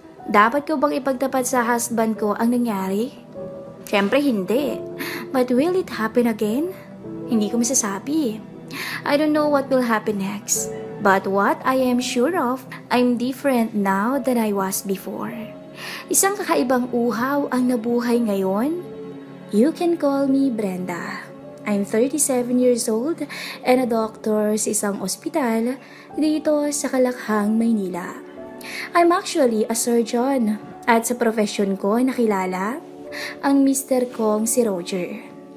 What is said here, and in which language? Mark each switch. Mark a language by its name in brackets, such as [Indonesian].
[Filipino] Dapat ko bang ipagtapat sa husband ko ang nangyari? Siyempre hindi. [English] But will it happen again? [Filipino] Hindi ko masasabi. [English] I don't know what will happen next. But what I am sure of, I'm different now than I was before. [Filipino] Isang kakaibang uhaw ang nabuhay ngayon. [English] You can call me Brenda. I'm 37 years old and a doctor [Filipino] sa isang ospital dito sa Kalakhang, Maynila. [English] I'm actually a surgeon [Filipino] at sa profession ko nakilala ang mister kong si Roger.